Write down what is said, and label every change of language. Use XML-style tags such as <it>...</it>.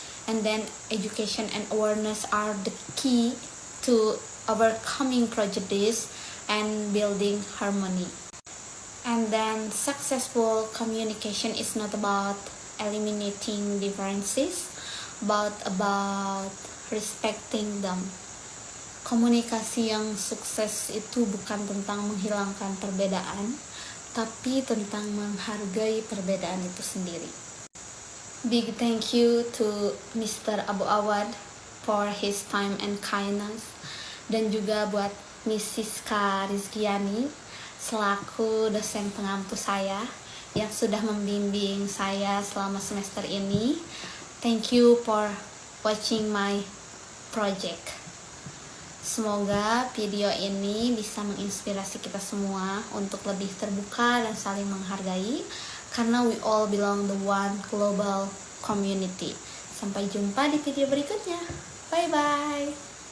<en>And then, education and awareness are the key to overcoming prejudice and building harmony. And then successful communication is not about eliminating differences, but about respecting them.</en> <id>Komunikasi yang sukses itu bukan tentang menghilangkan perbedaan, tapi tentang menghargai perbedaan itu sendiri.</id> <en>Big thank you to Mr. Abu Awad for his time and kindness,</en> <id>dan juga buat Miss Siska Rizkiani selaku dosen pengampu saya yang sudah membimbing saya selama semester ini.</id> <en>Thank you for watching my project.</en> <id>Semoga video ini bisa menginspirasi kita semua untuk lebih terbuka dan saling menghargai, karena</id> <en>we all belong the one global community.</en> <id>Sampai jumpa di video berikutnya. Bye bye.</id>